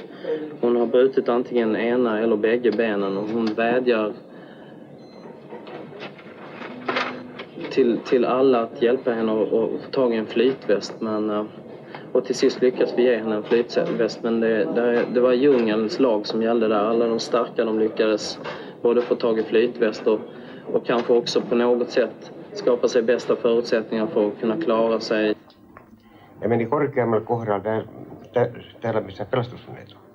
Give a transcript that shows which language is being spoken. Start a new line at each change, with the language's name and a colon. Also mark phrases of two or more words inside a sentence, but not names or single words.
Swedish: Hon har brutit antingen ena eller bägge benen och hon vädjar till alla att hjälpa henne att få tag i en flytväst. Och till sist lyckas vi ge henne en flytväst, men det var djungelns lag som gällde där. Alla de starka de lyckades både få tag i flytväst och kanske också på något sätt skapa sig bästa förutsättningar för att kunna klara sig.
Finnish: Ja meni korkeammalla kohdalla täällä missä pelastusveneet on.